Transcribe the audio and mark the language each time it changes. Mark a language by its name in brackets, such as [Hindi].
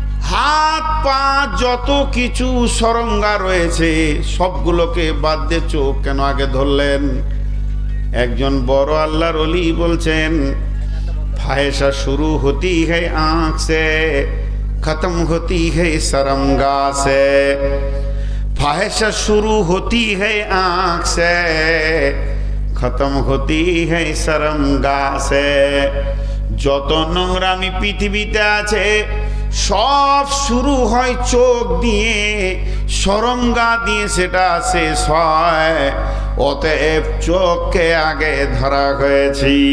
[Bangla] হাত পা যত কিছু সরঙ্গা রয়েছে সবগুলোকে বাদ দিয়ে চোখ কেন আগে ধরলেন? একজন বড় আল্লাহর ওলি বলছেন, [Hindi] ফাহেশা শুরু হতি है आँख से, खत्म होती है शर्मगा से। फाहिशा शुरू होती है आँख से, खत्म होती है शर्मगा से। [Bangla] যত নোংরামি পৃথিবীতে আছে সব শুরু হয় চোখ দিয়ে, শরমগা দিয়ে সেটা শেষ হয়। অতএব চোখকে আগে ধরা হয়েছে।